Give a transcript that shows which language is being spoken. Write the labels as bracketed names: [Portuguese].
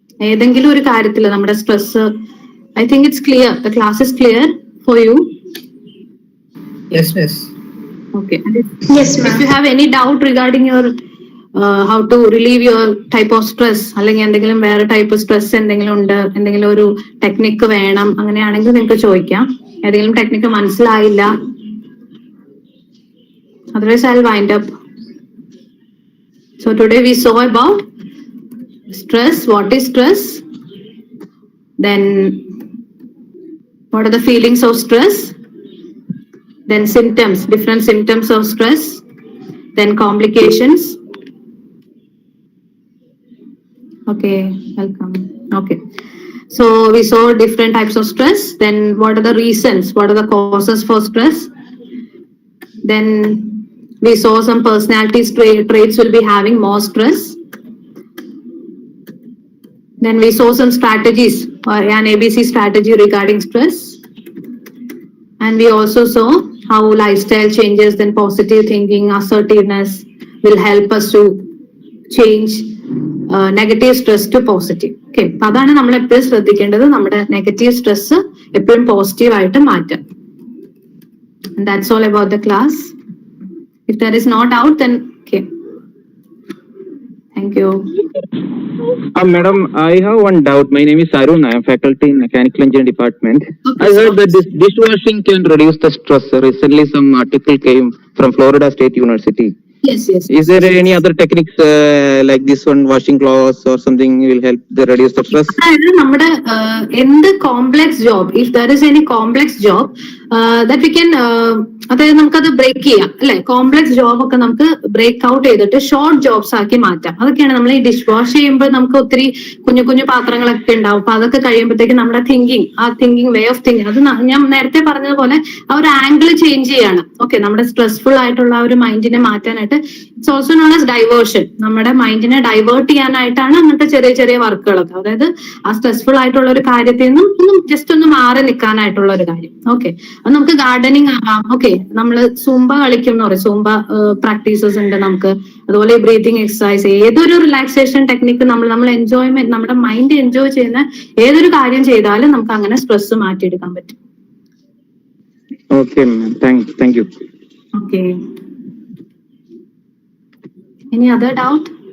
[Malayalam] ഏതെങ്കിലും ഒരു കാര്യത്തിൽ നമ്മുടെ stress, [English] I think it's clear, the class is clear for you. Yes miss. [Malayalam] Okay, [English] if you have any doubt regarding your how to relieve your type of stress, [Malayalam] അല്ലെങ്കിൽ എന്തെങ്കിലും വേറെ type stress എന്തെങ്കിലും ഉണ്ട്, എന്തെങ്കിലും ഒരു ടെക്നിക്ക് വേണം, അങ്ങനെയാണെങ്കിൽ നിങ്ങൾക്ക് ചോദിക്കാം. ഏതെങ്കിലും ടെക്നിക്ക് മനസ്സിലായില്ല, [English] otherwise I'll wind up. So today we saw about stress, what is stress, then what are the feelings of stress, then symptoms, different symptoms of stress, then complications. Okay, welcome. Okay. So we saw different types of stress. Then what are the reasons? What are the causes for stress? Then we saw some personality traits will be having more stress. Then we saw some strategies, an ABC strategy regarding stress. And we also saw how lifestyle changes, then positive thinking, assertiveness will help us to change [Malayalam] negative stress to positive. Okay, അപ്പൊ അതാണ് നമ്മൾ എപ്പോഴും ശ്രദ്ധിക്കേണ്ടത്, നമ്മുടെ negative stress എപ്പോഴും positive ആയിട്ട് മാറ്റാം. [English] That's all about the class. If there is not out then okay. Thank you. Madam, I have one doubt. My name is Arun. I am faculty in Mechanical Engineering Department. Okay, I heard so- that this dishwashing can reduce the stress. Recently, some article came from Florida State University. Yes, yes. Is there any other techniques like this one, washing clothes or something will help the reduce the stress? [Malayalam] അതായത് നമ്മുടെ എന്ത് complex job, [English] if there is any complex job that we can, [Malayalam] അതായത് നമുക്കത് break ചെയ്യാം അല്ലെ. Complex job ഒക്കെ നമുക്ക് break out ചെയ്തിട്ട് ഷോർട്ട് ജോബ്സ് ആക്കി മാറ്റാം. അതൊക്കെയാണ് നമ്മൾ ഈ ഡിഷ് വാഷ് ചെയ്യുമ്പോൾ നമുക്ക് ഒത്തിരി കുഞ്ഞു കുഞ്ഞു പാത്രങ്ങളൊക്കെ ഉണ്ടാവും. അപ്പൊ അതൊക്കെ കഴിയുമ്പോഴത്തേക്ക് നമ്മുടെ തിങ്കിങ്, ആ തിങ്കിങ് വേ ഓഫ് തിങ്കിങ്, അത് ഞാൻ നേരത്തെ പറഞ്ഞതുപോലെ ആ ഒരു ആംഗിൾ ചേഞ്ച് ചെയ്യാണ്. ഓക്കെ, നമ്മുടെ സ്ട്രെസ്ഫുൾ ആയിട്ടുള്ള ആ ഒരു മൈൻഡിനെ മാറ്റാനായിട്ട്, [English] It's also known as diversion. [Malayalam] നമ്മുടെ മൈൻഡിനെ ഡൈവേർട്ട് ചെയ്യാനായിട്ടാണ് അങ്ങനത്തെ ചെറിയ ചെറിയ വർക്കുകളൊക്കെ. അതായത് ആ സ്ട്രെസ്ഫുൾ ആയിട്ടുള്ള ഒരു കാര്യത്തിൽ നിന്നും ജസ്റ്റ് ഒന്ന് മാറി നിൽക്കാനായിട്ടുള്ള ഒരു കാര്യം. ഓക്കെ, അത് നമുക്ക് ഗാർഡനിങ് ആവാം. ഓക്കെ, നമ്മൾ സൂംബ കളിക്കും എന്ന് പറയും, സൂംബ പ്രാക്ടീസസ് ഉണ്ട് നമുക്ക്. അതുപോലെ ബ്രീതിങ് എക്സസൈസ്, ഏതൊരു റിലാക്സേഷൻ ടെക്നിക്ക് നമ്മൾ എൻജോയ്മെന്റ്, നമ്മുടെ മൈൻഡ് എൻജോയ് ചെയ്യുന്ന ഏതൊരു കാര്യം ചെയ്താലും നമുക്ക് അങ്ങനെ സ്ട്രെസ് മാറ്റിയെടുക്കാൻ പറ്റും. [English] Okay, ma'am. Thank you. Okay, any other doubt?